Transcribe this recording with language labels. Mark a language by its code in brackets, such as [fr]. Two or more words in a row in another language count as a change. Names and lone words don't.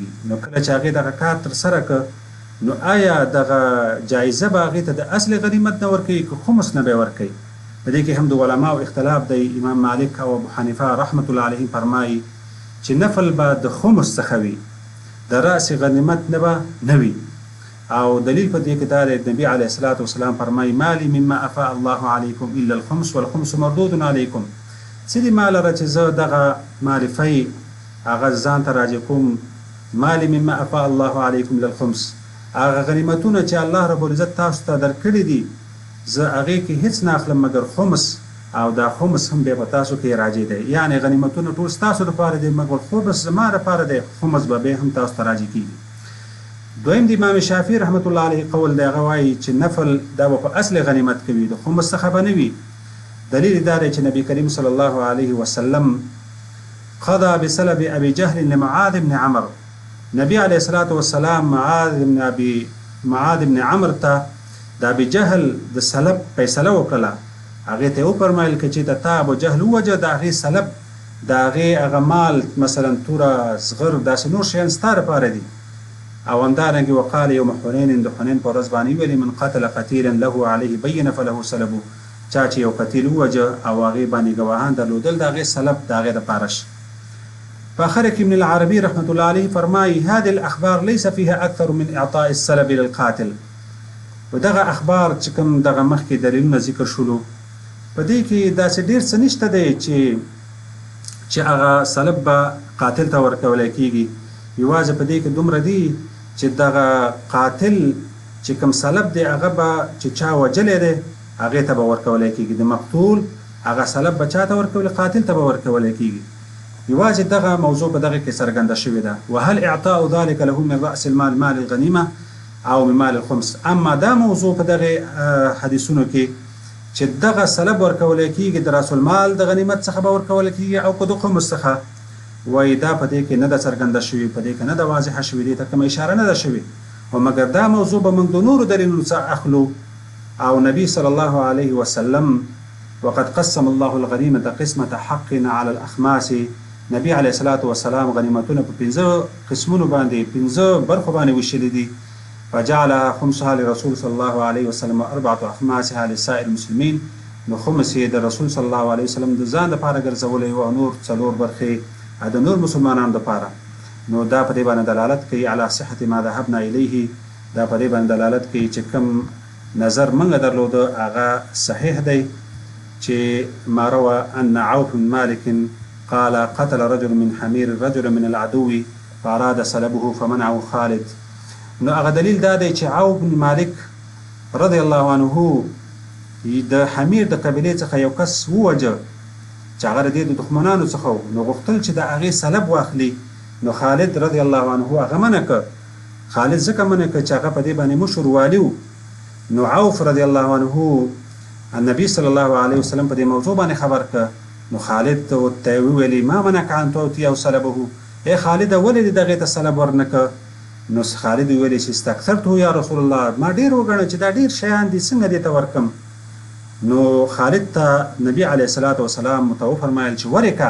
[ps] نو کله چې هغې دغه کار ترسره کړه نو آیا دغه جایزه به هغې ته د اصل غنیمت نه ورکوي که خمس نه به یې ورکوي. په دې کې هم د علماو اختلاف دی. امام مالک او ابو حنیفه [ar] رحمت الله علیهم [ps] فرمایي چې نفل به د خمس څخه وي د رأس غنیمت نه به نه وي او دلیل په دې کې دا دی نبي [ar] علیه الصلاة وسلام [ps] فرمایي [ar] ما لي مما افاء الله علیکم الا الخمس والخمس مردود علیکم. [ps] څه دي ما لره چې زه دغه مال فی هغه ځان ته راجع کوم مال [ar] مما افاء الله علیکم للخمس، [ps] هغه غنیمتونه چې الله رب العزت تاسو ته درکړي دي زه هغې کې هیڅ نه اخلم مګر خمس، او دا خمس هم بیا په تاسو کې راجع دی، یعنې غنیمتونه ټول ستاسو لپاره دی مګر خمس زما لپاره دی، خمس به بیا هم تاسو ته راجع کېږي. دویم د امام شافعي [ar] رحمت الله علیه [ps] قول دی، هغه وایي چې نفل دا به په اصل غنیمت کوي، د خمس څخه به نه وي. دلیل دا دی چې نبی کریم [ar] صلی الله علیه وسلم قضا بسلب ابي جهل لمعاذ بن عمرو، [ps] نبی [ar] علیه الصلاة والسلام [ps] معاذ بن عمرو ته د ابي جهل د سلب فیصله وکړله، هغې ته یې وفرمایل که چې د تا ابو جهل ووجه د هغې سلب د هغې هغه مال مثلا توره زغر داسې نور شیان ستا دپاره دي. او همدارنګې [ar] وقال یوم حنین، [ps] د حنین په ورځ باندې ویلي [ar] من قتل قتیلا له علیه بینه فله سلبو، [ps] چا چې یو قتیل ووجه او هغې باندې ګواهان درلودل د هغې سلب د هغې دپاره شي. په آخر کې [ar] ابن العربي رحمت الله علیه فرمایي هذه الاخبار ليس فيها اكثر من اعطاء السلب للقاتل. [ps] و دغه اخبار چې کوم دغه مخکې دلیلونه ذکر شولو په دې کې داسې ډېر څه نشته دی چې هغه سلب به قاتل ته ورکولی کېږي، یوازې په دې کې دومره دي چې دغه قاتل چې کوم سلب دی هغه به چې چا وجلی دی هغې ته به ورکولی کېږي، د مقتول هغه سلب به چا ته ورکولی قاتل ته به ورکولی کېږي. یوازې دغه موضوع په دغه کې څرګنده شوې ده. [ar] وهل اعطاء ذلك له من رأس المال مال الغنیمه او من مال الخمس. [ps] اما دا موضوع په دغه حدیثونو کې چې دغه سلب ورکولی کېږي د راس المال د غنیمت څخه به ورکولی کېږي او که د خمس څخه، وایي دا په دې کې نه ده څرګنده شوې، په دې کې نه ده واضحه شوې، دې ته کومه اشاره نه ده شوې. او مګر دا موضوع به موږ د نورو دلیلونو څخه اخلو. او نبی [ar] صلی الله علیه وسلم وقد قسم الله الغنیمة قسمة حق على الاخماس، [ps] نبی [ar] علیه الصلاة والسلام [ps] غنیمتونه په 5 قسمونو باندې 5 برخو باندې ویشلي دي. [ar] فجعل خمسها لرسول صلی الله علیه وسلم و4 اخماسها لسائر المسلمین، [ps] نو خمس یې د رسول [ar] صلی الله علیه وسلم [ps] د ځان دپاره ګرځولی او نور 4 برخې د نور مسلمانانو دپاره. نو دا په دې باندې دلالت کوي [ar] علی صحة ما ذهبنا الیه، [ps] دا په دې باندې دلالت کوي چې کوم نظر موږ درلوده هغه صحیح دی چې [ar] ما روى ان عوف بن مالک قال قتل رجل من حمير رجل من العدو فاراد سلبه فمنعه خالد. [ps] نو هغه دلیل دا دی چې عوف بن مالک [ar] رضی الله عنه [ps] د حمیر د قبیلې څخه یو کس ووجه چې هغه د دې د دښمنانو څخه و، نو غوښتل چې د هغې سلب واخلي. نو خالد [ar] رضی الله عنه [ps] هغه منع کړ. خالد ځکه منع کړ چې هغه په دې باندې مشر والي و. نو عوف [ar] رضی الله عنه النبي صلی الله علیه وسلم [ps] په دې موضوع باندې خبر کړ. نو خالد ته ویلي [ar] ما منعک ان تعطیه سلبه، [ps] ای خالد ولې دغې ته سلب ورنکړه؟ نو خالد ویلي چې [ar] استکثرته یا رسول الله، [ps] ما ډېر وګڼه چې دا ډېر شیان دي څنګه دې ته ورکم. نو خالد ته نبی [ar] علیه الصلاة والسلام [ps] ته وفرمایل چې ورکه.